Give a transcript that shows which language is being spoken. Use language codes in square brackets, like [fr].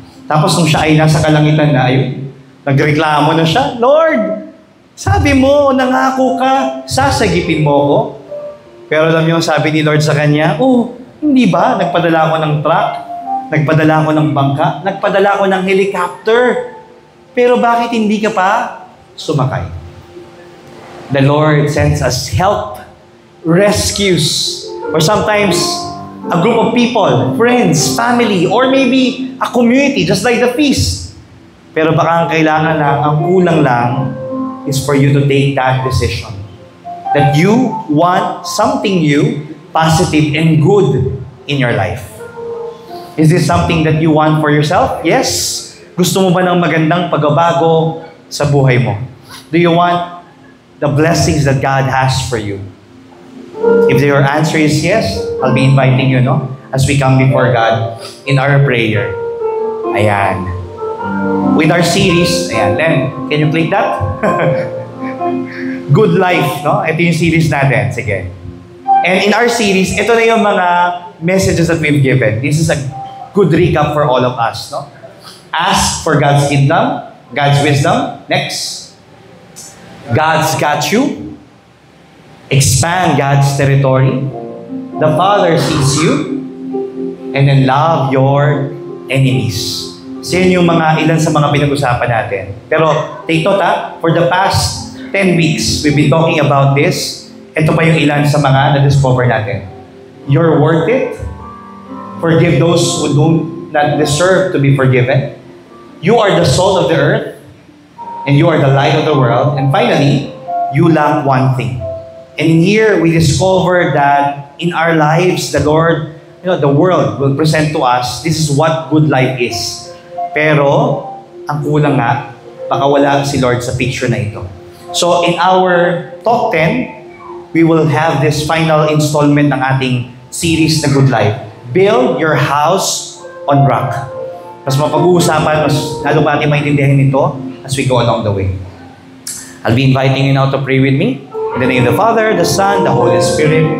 [tl] Tapos nung siya ay nasa kalangitan na, ayun, nagreklamo na siya, Lord, sabi mo, nangako ka, sasagipin mo ako. Pero alam niyo, sabi ni Lord sa kanya, oh, hindi ba? Nagpadala ako ng truck, nagpadala ako ng bangka, nagpadala ako ng helicopter. Pero bakit hindi ka pa sumakay? [en] The Lord sends us help, rescues, or sometimes a group of people, friends, family, or maybe a community, just like the feast. [tl] Pero baka ang kailangan lang, ang kulang lang, [en] is for you to take that decision. That you want something new, positive, and good in your life. Is this something that you want for yourself? Yes. [tl] Gusto mo ba ng magandang pagbabago sa buhay mo? [en] Do you want the blessings that God has for you? If your answer is yes, I'll be inviting you, no? As we come before God in our prayer. Ayan. With our series, ayan, Len, can you click that? Good Life, no? [tl] Ito yung series natin. Sige. [en] And in our series, [tl] ito na yung mga [en] messages that we've given. This is a good recap for all of us, no? Ask for God's kingdom, God's wisdom. Next. God's got you. Expand God's territory. The Father sees you. And then love your enemies. [tl] So yun yung ilan sa mga pinag-usapan natin. [en] Pero take note for the past 10 weeks, we've been talking about this. [tl] Ito pa yung ilan sa mga na-discover natin. [en] You're worth it. Forgive those who do not deserve to be forgiven. You are the salt of the earth. And you are the light of the world. And finally, you lack one thing. And here, we discover that in our lives, the Lord the world will present to us, this is what good life is. [tl] Pero, ang kulang nga, baka wala si Lord sa picture na ito. [en] So, in our Talk 10, we will have this final installment [tl] ng ating [en] series na Good Life. Build your house on rock. [tl] Mas mapag-uusapan, mas lalo pa natin maintindihan ito [en] as we go along the way. I'll be inviting you now to pray with me. In the name of the Father, the Son, the Holy Spirit.